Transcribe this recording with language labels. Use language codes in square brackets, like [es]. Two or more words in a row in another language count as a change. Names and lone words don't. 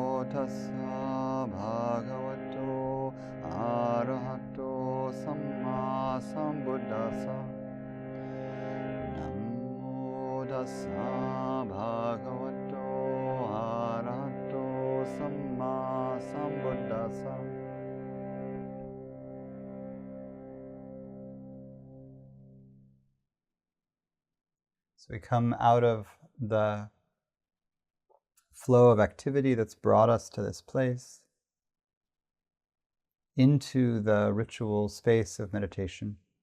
[pi] tassa bhagavato arahato sammāsambuddhasa. Namo tassa bhagavato arahato sammāsambuddhasa. [en] So we come out of the flow of activity that's brought us to this place into the ritual space of meditation.